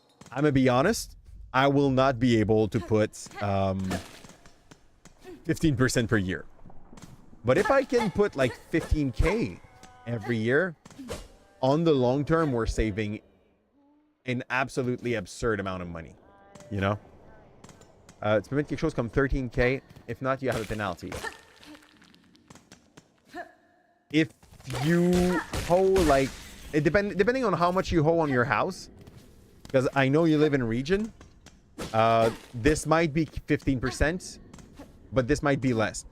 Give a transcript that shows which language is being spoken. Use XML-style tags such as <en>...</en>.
<en>I'm gonna be honest, I will not be able to put 15% per year. But if I can put like 15K every year, on the long term, we're saving an absolutely absurd amount of money. You know?</en> <fr>Tu peux mettre quelque chose comme 13K.</fr> <en>If not, you have a penalty. If you owe like... depending on how much you owe on your house, because I know you live in region, this might be 15%, but this might be less.</en>